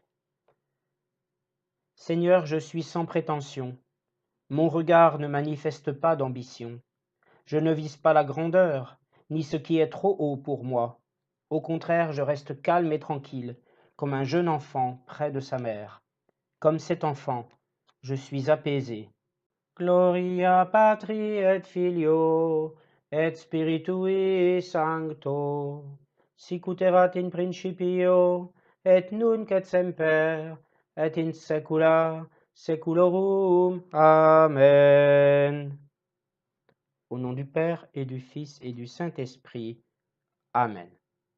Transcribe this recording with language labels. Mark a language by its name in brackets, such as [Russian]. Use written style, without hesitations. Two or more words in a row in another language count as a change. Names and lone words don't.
[French] Seigneur, je suis sans prétention, mon regard ne manifeste pas d'ambition. Je ne vise pas la grandeur, ni ce qui est trop haut pour moi. Au contraire, je reste calme et tranquille, comme un jeune enfant près de sa mère. Comme cet enfant, je suis apaisé. [Latin] Gloria Patri et Filio, et Spiritui Sancto, sicut erat in principio, et nunc et semper, et in saecula saeculorum. Amen. [French] Au nom du Père et du Fils et du Saint-Esprit. Amen.